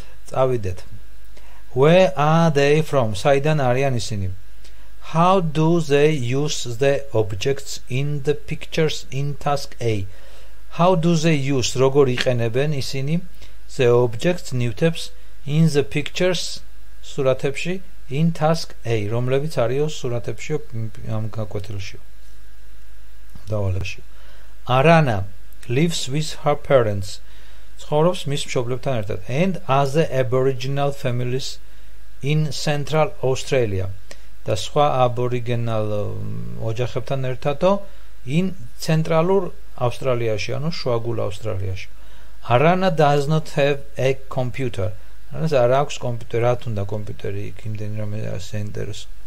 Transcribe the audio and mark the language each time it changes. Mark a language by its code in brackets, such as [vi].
[en] წავიდეთ where are they from [ka] საიდან არიან ისინი [en] how do they use the objects in the pictures in task A how do they use [ka] როგორ იყენებენ ისინი [en] the objects ნივთებს in the pictures სურათებში in task A [ka] რომლებიც არისო სურათებში ამ გაკვეთილში დავალებში. [en] Arana lives with her parents. [ka] ცხოვრობს მის მშობლებთან ერთად. [en] And other Aboriginal families in Central Australia. [ka] და სხვა აბორიგენალ ოჯახებთან ერთადო in ცენტრალურ ავსტრალიაში, ანუ შუაგულ ავსტრალიაში. [en] Arana does not have a computer. [ka] Arana არ აქვს კომპიუტერი, რა თუნდა კომპიუტერი იქ იმდენი რომ საინტერესო.